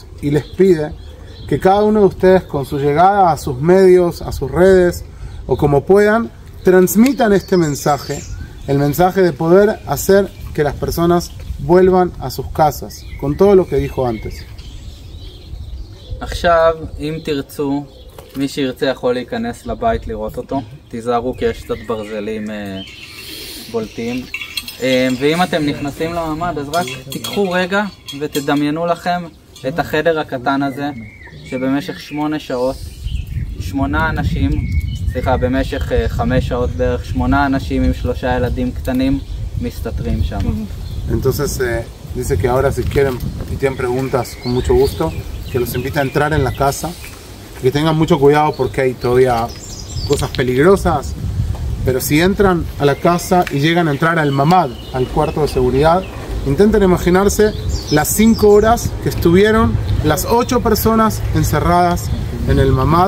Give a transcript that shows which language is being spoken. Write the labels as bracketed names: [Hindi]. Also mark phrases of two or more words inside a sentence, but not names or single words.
[Spanish] Y les pide que cada uno de ustedes, con su llegada a sus medios, a sus redes o como puedan, transmitan este mensaje, el mensaje de poder hacer que las personas vuelvan a sus casas, con todo lo que dijo antes. [Hebrew] עכשיו, אם תרצו, מי שירצה יכול להיכנס לבית לראות אותו. תיזהרו כי יש קצת ברזלים בולטים. ואם אתם נכנסים לממ"ד, אז רק תיקחו רגע ותדמיינו לכם את החדר הקטן הזה, שבמשך 8 שעות, 8 אנשים, במשך 5 שעות בערך, 8 אנשים עם 3 ילדים קטנים מסתתרים שם. [Spanish] Entonces dice que ahora si quieren y tienen preguntas, con mucho gusto, que los invita a entrar en la casa, que tengan mucho cuidado porque hay todavía cosas peligrosas, pero si entran a la casa y llegan a entrar al mamad, al cuarto de seguridad, intenten imaginarse las 5 horas que estuvieron las 8 personas encerradas en el mamad.